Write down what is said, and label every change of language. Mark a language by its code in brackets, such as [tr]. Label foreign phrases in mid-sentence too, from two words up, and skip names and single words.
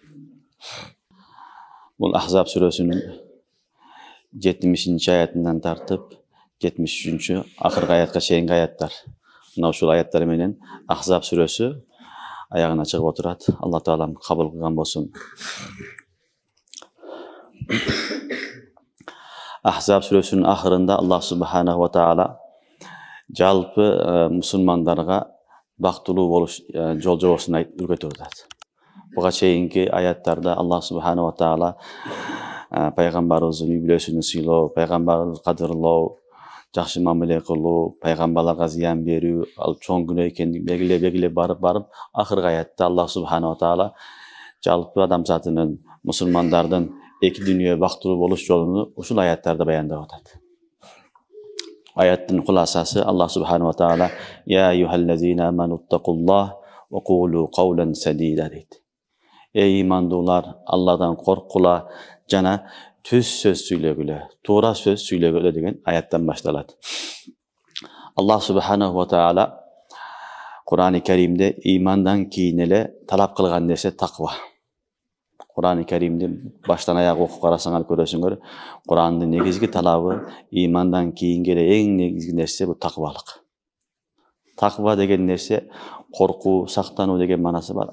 [ky] Бул Ахзаб сүрөсүнүн 70 аятынан тартып 73 акыркы аятка чейинки аяттар. Мына ушул аяттар менен Ахзаб сүрөсү аягына чыгып отурат. Алла Таалам кабыл кылган болсун. Ахзаб сүрөсүнүн ахырында [ar] الله سبحانه وتعالى [ky] жалпы мусулмандарга бактылуу болуш жол жобосун үйрөтүп атат. Буга чейинки аяттарда [ar] الله سبحانه وتعالى [ky] пайгамбарыбыздын үй бүлөсүн сыйлоо, пайгамбарыбызды кадырлоо, жакшы мамиле кылуу, пайгамбарларга зыян берүү, ал чоң күнөө экенин белгилеп барып акыркы аятта [ar] الله سبحانه وتعالى [ky] жалпы адамзатынын, мусулмандардын эки дүйнө бактылуу болуш жолуну ушул аяттарда баяндап атат. Аяттын куласасы [ar] الله سبحانه وتعالى يا أيها الذين آمنوا اتقوا الله وقولوا قولا سديدا дейт. [ky] Эй имандуулар, Алладан коркула жана түз сөз сүйлөгүлө, туура сөз сүйлөгүлө деген аяттан башталат. [ar] الله سبحانه وتعالى [ky] Кур'ан-ы Каримде имандан кийин эле талап кылган нерсе таква. Кур'ан-ы Каримди баштан аяк окуп карасаңар көрөсүңөр, Кур'андын негизги талабы имандан кийинки эле эң негизги нерсе бул таквалык. Таква деген нерсе коркуу, сактануу деген маанасы бар.